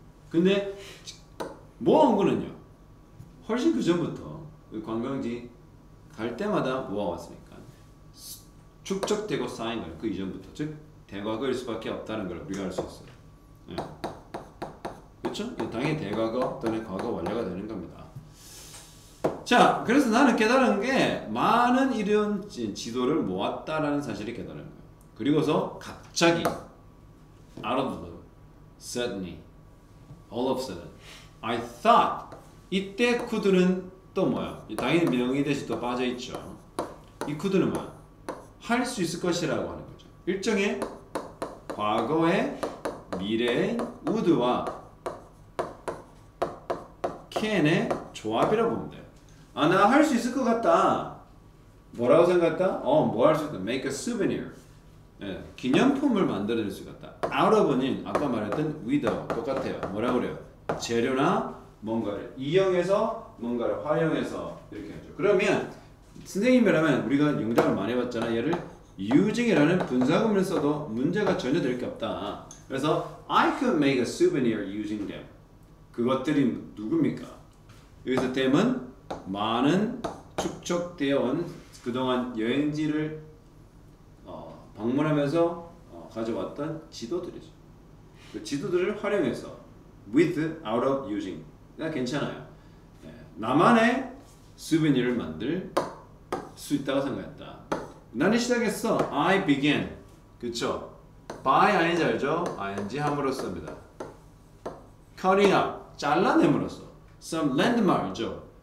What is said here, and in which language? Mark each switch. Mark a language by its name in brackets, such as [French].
[Korean] 근데 모아온 거는요. 훨씬 그 전부터 관광지 갈 때마다 모아왔으니까 축적되고 쌓인 거예요. 그 이전부터. 즉 대과거일 수밖에 없다는 걸 우리가 알 수 있어요. 네. 그렇죠? 당연히 대과거 또는 과거 완료가 되는 겁니다. 자, 그래서 나는 깨달은 게 많은 이런 지도를 모았다라는 사실을 깨달은 거예요. 그리고서 갑자기 [English] out of the blue, suddenly, all of a sudden, I thought [Korean] 이때 쿠드는 또 뭐야? 당연히 명의 대시 또 빠져 있죠. 이 쿠드는 뭐야? 할 수 있을 것이라고 하는 거죠. 일종의 과거의 미래의 would와 can의 조합이라고 보면 돼요. 아, 나 할 수 있을 것 같다. 뭐라고 생각했다? 뭐 할 수 있다? [English] Make a souvenir. [Korean] 예, 기념품을 만들어낼 수 있다. Out of는 아까 말했던 with하고 똑같아요. 뭐라고 그래요? 재료나 뭔가를 이용해서 뭔가를 활용해서 이렇게 하죠. 그러면 선생님이라면 우리가 영작을 많이 봤잖아. 얘를 using이라는 분사구문을 써도 문제가 전혀 될 게 없다. 그래서 [English] I could make a souvenir using them. [Korean] 그것들이 누굽니까? 여기서 them은 많은 축적되어 온 그동안 여행지를 방문하면서 가져왔던 지도들이죠. 그 지도들을 활용해서 with, out of, using. 그냥 괜찮아요. 네. 나만의 souvenir를 만들 수 있다고 생각했다. 나는 시작했어. [English] I began. [Korean] 그쵸? by ing 알죠? ing 함으로써입니다. [English] cutting out. [Korean] 잘라냄으로써. [English] some landmark죠.